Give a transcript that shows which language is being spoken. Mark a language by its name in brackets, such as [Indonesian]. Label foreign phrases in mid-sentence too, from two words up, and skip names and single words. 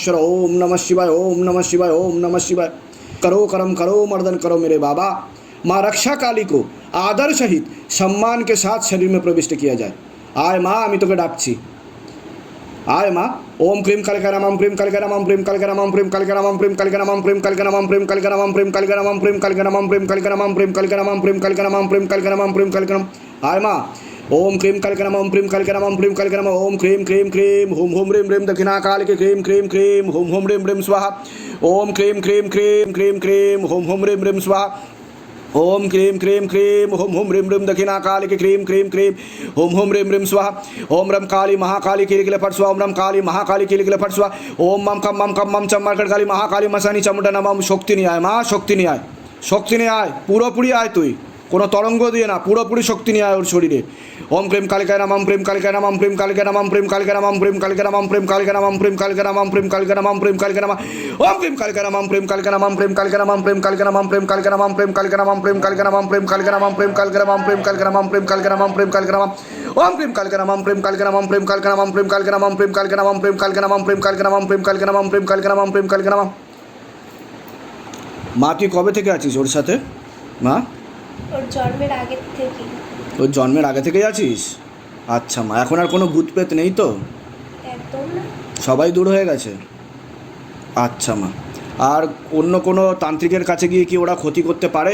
[Sanskrit] नमस्कार ओम नमः शिवाय ओम नमः शिवाय ओम नमः शिवाय। [Hindi] करो करम करो मर्दन करो मेरे बाबा। माँ रक्षा काली को आदर सहित सम्मान के साथ शरीर में प्रविष्ट किया जाए। [Bangla] আয় মা আমি তোকে ডাকছি। আয় মা [Sanskrit] ओम क्रीम कालिका नमः प्रेम कालिका नमः प्रेम कालिका नमः प्रेम कालिका नमः प्रेम कालिका नमः प्रेम कालिका नमः प्रेम कालिका नमः प्रेम कालिका नमः प्रेम कालिका नमः प्रेम कालिका नमः प्रेम कालिका नमः प्रेम कालिका नमः प्रेम कालिका नमः प्रेम कालिका नमः। [Bangla] আয় মা [Sanskrit] ओम क्रीम कालिका नमः प्रेम कालिका नमः प्रेम कालिका नमः ओम क्रीम क्रीम क्रीम हुम हुम ह्रीम ह्रीम दक्षिणा कालिके क्रीम क्रीम क्रीम हुम हुम ह्रीम ह्रीम स्वाहा। ओम क्रीम क्रीम क्रीम क्रीम क्रीम हुम हुम ह्रीम ह्रीम स्वाहा। ओम क्रीम क्रीम क्रीम हुम हुम ह्रीम ह्रीम दक्षिणा कालिके क्रीम क्रीम क्रीम हुम हुम ह्रीम ह्रीम स्वाहा। ओम रम काली महाकाली किलिकिले फट स्वाहा। ओम रम काली महाकाली किलिकिले फट स्वाहा। ओम मम कम चम मार्केट काली महाकाली मसानी चमुटा नमः। [Bangla] শক্তি নিয়ে আয় মা, শক্তি নিয়ে আয়, শক্তি নিয়ে আয়, পুরোপুরি আয় তুই, কোনো তরঙ্গ দিয়ে না, পুরোপুরি শক্তি নিয়ে আয় ওর শরীরে। [Sanskrit] ওম প্রেম কালিকায় নমঃ প্রেম কালিকায় নমঃ প্রেম কালিকায় নমঃ প্রেম কালিকায় নমঃ প্রেম কালিকায় নমঃ প্রেম কালিকায় নমঃ প্রেম কালিকায় নমঃ প্রেম কালিকায় নমঃ প্রেম কালিকায় নমঃ। ওম প্রেম কালিকায় নমঃ প্রেম কালিকায় নমঃ প্রেম কালিকায় নমঃ প্রেম কালিকায় নমঃ প্রেম কালিকায় নমঃ প্রেম কালিকায় নমঃ প্রেম কালিকায় নমঃ প্রেম কালিকায় নমঃ প্রেম কালিকায় নমঃ প্রেম কালিকায় নমঃ প্রেম কালিকায় নমঃ প্রেম কালিকায় নমঃ। ওম প্রেম কালিকায় নমঃ প্রেম কালিকায় নমঃ প্রেম কালিকায় নমঃ প্রেম কালিকায় নমঃ প্রেম কালিকায় নমঃ প্রেম কালিকায় নমঃ প্রেম কালিকায় নমঃ প্রেম কালিকায় নমঃ প্রেম কালিকায় নমঃ প্রেম কালিকায় নমঃ। [Bangla] মা তুই কবে থেকে আছিস ওর সাথে? মা ওর জন্মের আগে থেকে। ওর জন্মের আগে থেকেই আছিস? আচ্ছা মা, এখন আর কোনো ভূত প্রেত নেই তো? একদম না। সবাই দূর হয়ে গেছে? আচ্ছা মা, আর অন্য কোনো তান্ত্রিকের কাছে গিয়ে কি ওরা ক্ষতি করতে পারে?